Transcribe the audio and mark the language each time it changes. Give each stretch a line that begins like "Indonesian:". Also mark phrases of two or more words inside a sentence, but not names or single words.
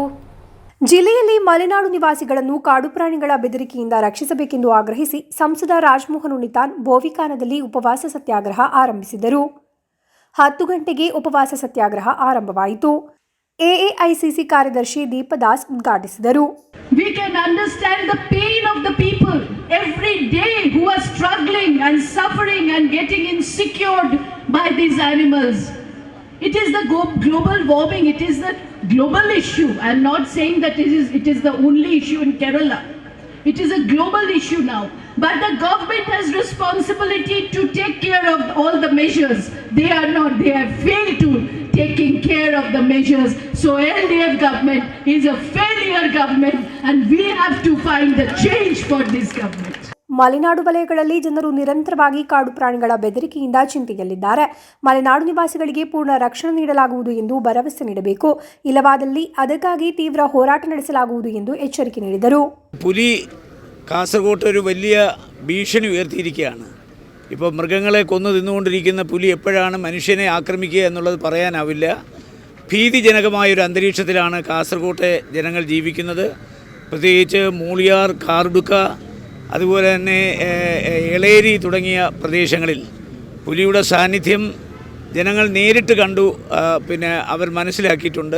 Kannada: ಜಿಲ್ಲೆಯಲ್ಲಿ ಮಲೆನಾಡು ನಿವಾಸಿಗಳನ್ನು ಕಾಡು ಪ್ರಾಣಿಗಳ ಬೆದರಿಕೆಯಿಂದ ರಕ್ಷಿಸಬೇಕೆಂದು ಆಗ್ರಹಿಸಿ ಸಂಸದ ರಾಜಮೋಹನ್ ಉಣ್ಣಿತಾನ್ ಬೋವಿಕಾನದಲ್ಲಿ ಉಪವಾಸ ಸತ್ಯಾಗ್ರಹ ಆರಂಭಿಸಿದರು. 10 ಗಂಟೆಗೆ ಉಪವಾಸ ಸತ್ಯಾಗ್ರಹ ಆರಂಭವಾಯಿತು. ಎಐಸಿಸಿ ಕಾರ್ಯದರ್ಶಿ ದೀಪದಾಸ್ ಉದ್ಘಾಟಿಸಿದರು.
English: We can understand the pain of the people every day who are struggling and suffering and getting insecured by these animals. It is the global warming, it is the global issue. I am not saying that it is the only issue in Kerala. It is a global issue now. But the government has responsibility to take care of all the measures. They have failed to taking care of the measures. So LDF government is a failure government and we have to find the change for this government.
Kannada: ಮಲೆನಾಡು ವಲಯಗಳಲ್ಲಿ ಜನರು ನಿರಂತರವಾಗಿ ಕಾಡು ಪ್ರಾಣಿಗಳ ಬೆದರಿಕೆಯಿಂದ ಚಿಂತೆಯಲ್ಲಿದ್ದಾರೆ. ಮಲೆನಾಡು ನಿವಾಸಿಗಳಿಗೆ ಪೂರ್ಣ ರಕ್ಷಣೆ ನೀಡಲಾಗುವುದು ಎಂದು ഭരവസೆ ನೀಡಬೇಕು. ಇಲ್ಲವಾದಲ್ಲಿ ಅದಕ್ಕಾಗಿ ತೀವ್ರ ಹೋರಾಟ ನಡೆಸಲಾಗುವುದು ಎಂದು എച്ചരിಕೆ ನೀಡಿದರು.
Malayalam: പുലി കാസർഗോട്ട് ഒരു വലിയ ഭീഷണി ഉയർത്തിയിരിക്കുകയാണ്. ഇപ്പോൾ മൃഗങ്ങളെ കൊന്നു തിന്നുകൊണ്ടിരിക്കുന്ന പുലി എപ്പോഴാണ് മനുഷ്യനെ ആക്രമിക്കുക എന്നുള്ളത് പറയാനാവില്ല. ഭീതിജനകമായൊരു അന്തരീക്ഷത്തിലാണ് കാസർഗോട്ടെ ജനങ്ങൾ ജീവിക്കുന്നത്. പ്രത്യേകിച്ച് മൂളിയാർ, കാർഡുക്ക, അതുപോലെ തന്നെ എളേരി തുടങ്ങിയ പ്രദേശങ്ങളിൽ പുലിയുടെ സാന്നിധ്യം ജനങ്ങൾ നേരിട്ട് കണ്ടു, പിന്നെ അവർ മനസ്സിലാക്കിയിട്ടുണ്ട്.